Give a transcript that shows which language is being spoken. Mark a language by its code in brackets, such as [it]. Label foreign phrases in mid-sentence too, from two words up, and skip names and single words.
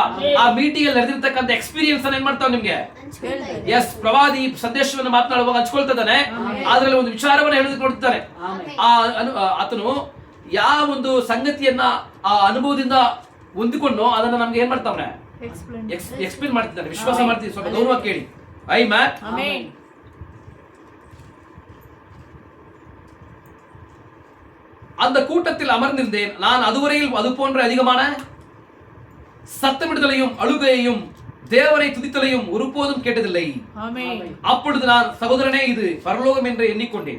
[kn] ಆ ಮೀಟಿಂಗ್ ಅಲ್ಲಿ ನಡೆದಿರ್ತಕ್ಕಂಥ ಎಕ್ಸ್ಪೀರಿಯನ್ಸ್ ಏನ್ ಮಾಡ್ತಾವ ನಿಮ್ಗೆ? ಪ್ರವಾದಿ ಸಂದೇಶವನ್ನು ಮಾತನಾಡುವಾಗ ಹಂಚ್ಕೊಳ್ತಿದ್ದಾನೆ. ಅದ್ರಲ್ಲಿ ಒಂದು ವಿಚಾರವನ್ನು ಹೇಳೋದಕ್ಕೆ ನೋಡ್ತಾನೆ. ಆತನು ಯಾವ ಒಂದು ಸಂಗತಿಯನ್ನ ಆ ಅನುಭವದಿಂದ ಹೊಂದಿಕೊಂಡು ಅದನ್ನ ನಮ್ಗೆ ಏನ್ ಮಾಡ್ತಾವ್ರೆ? ಎಕ್ಸ್ಪ್ಲೇನ್ ಮಾಡ್ತಿದ್ದಾನೆ. ವಿಶ್ವಾಸ ಮಾಡ್ತೀವಿ. ಸ್ವಲ್ಪ ಗೌರವ ಕೇಳಿ. ಆಮೆನ್. [ta] அந்த கூட்டத்தில் அமர்ந்திருந்தேன். நான் அதுவரையில் அது போன்ற அதிகமான சத்தமிடுதலையும் அழுகையையும் தேவனை துதித்தலையும் ஒருபோதும் கேட்டதில்லை. அப்பொழுது நான், சகோதரனே, இது பரலோகம் என்று எண்ணிக்கொண்டேன்.